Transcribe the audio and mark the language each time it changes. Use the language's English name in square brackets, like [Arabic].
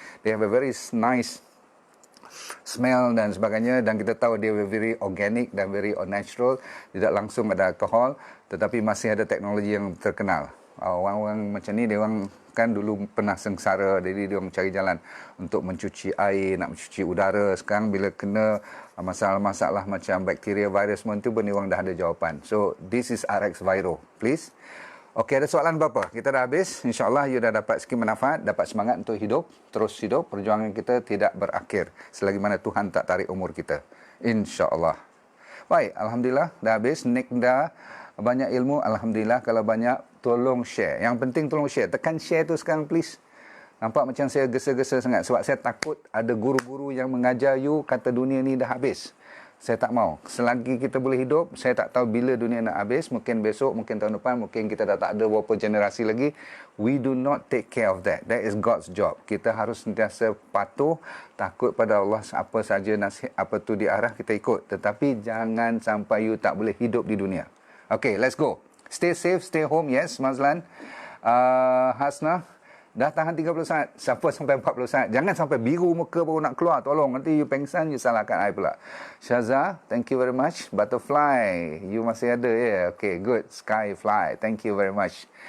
[English] They have a very nice smell [Malay] dan sebagainya, dan kita tahu dia [English] very organic [Malay] dan [English] very natural, [Malay] tidak langsung ada alkohol, tetapi masih ada teknologi yang terkenal. Orang-orang macam ni, dia orang kan dulu pernah sengsara, jadi dia orang cari jalan untuk mencuci air, nak mencuci udara. Sekarang bila kena masalah-masalah macam bakteria, virus semua tu pun dia orang dah ada jawapan. [English] So this is RX Viro, please. [Malay] Okey, ada soalan apa? Kita dah habis. InsyaAllah you dah dapat sikit manfaat, dapat semangat untuk hidup, terus hidup. Perjuangan kita tidak berakhir selagi mana Tuhan tak tarik umur kita. InsyaAllah. Baik, Alhamdulillah dah habis. Nick dah banyak ilmu. Alhamdulillah, kalau banyak, tolong share. Yang penting tolong share. Tekan share tu sekarang please. Nampak macam saya gesa-gesa sangat. Sebab saya takut ada guru-guru yang mengajar you kata dunia ni dah habis. Saya tak mau. Selagi kita boleh hidup, saya tak tahu bila dunia nak habis. Mungkin besok, mungkin tahun depan, mungkin kita dah tak ada beberapa generasi lagi. [English] We do not take care of that. That is God's job. [Malay] Kita harus sentiasa patuh, takut pada Allah. Apa saja nasihat, apa tu diarah, kita ikut. Tetapi jangan sampai you tak boleh hidup di dunia. [English] Okay, let's go. Stay safe, stay home. [Malay] Yes, Mazlan. Hasna. Dah tahan 30 saat. Siapa sampai 40 saat. Jangan sampai biru muka baru nak keluar. Tolong. Nanti you pengsan, you salahkan I pula. [English] Syaza, thank you very much. [Malay] Butterfly, you masih ada ya? [English] Yeah. Okay, good. Skyfly, thank you very much.